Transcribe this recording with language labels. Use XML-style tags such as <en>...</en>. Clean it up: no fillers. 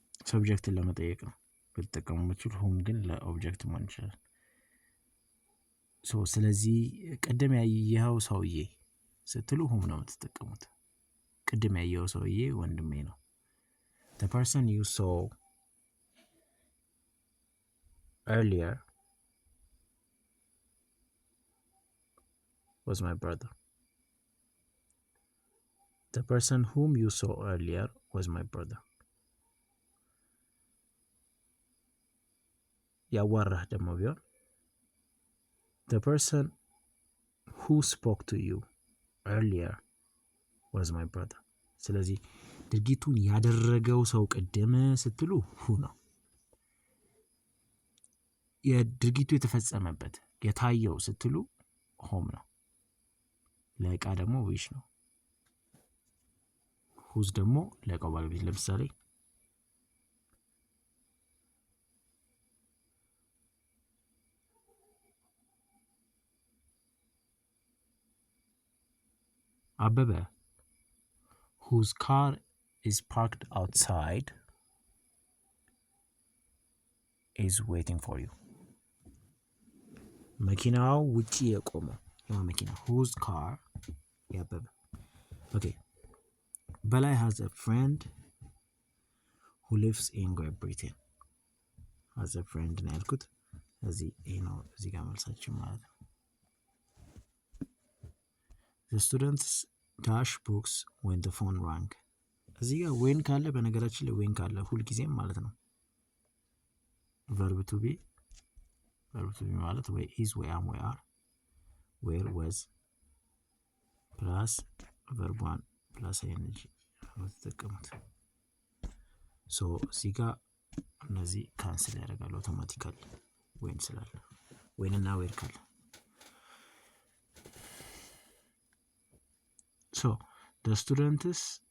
<am>ሰብጀክትን ለመጠየቅ ነው ብትጠቀሙ የምትችሉ whom ግን ለኦብጀክት መሆን ይችላል። ስለዚህ ቀደም ያየኸው ሰውዬ ስትሉ whom ነው የምትጠቀሙት። ቀደም ያየኸው ሰውዬ ወንድሜ ነው።</am> <en>The person you saw earlier was my brother. The person whom you saw earlier was my brother.</en> <am>ያዋራህ ደግሞ ቢሆን</am> <en>The person who spoke to you earlier was my brother.</en> <am>ስለዚህ ድርጊቱን ያደረገው ሰው ቀደም ስትሉ who ነው። የድርጊቱ የተፈጸመበት የታየው ስትሉ whom ነው። ለእቃ ደግሞ which ነው። whose ደግሞ ለእቃው ባለቤት ለምሳሌ</am> <en>አበበ whose car is parked outside is waiting for you.</en> <am>መኪናው ውጪ የቆመው መኪና</am> <en>whose car ያበበ። okay በላይ has a friend who lives in Great Britain. has a friend</en> <am>ነው ያልኩት እዚህ ነው እዚህ ጋር መልሳችን ማለት ነው።</am> <en>The students dash books when the phone rang.</en> <am>እዚህ ጋር when ካለ በነገራችን ላይ when ካለ ሁል ጊዜም ማለት ነው verb to be ማለት ወይ is ወይ am ወይ are</am> <en>where was plus verb 1 plus ing</en> <am>ተጠቀሙት። እዚህ ጋር እነዚህ ካንስል ያደርጋሉ አውቶማቲካሊ when ስላለ when እና where ካለ the students</am>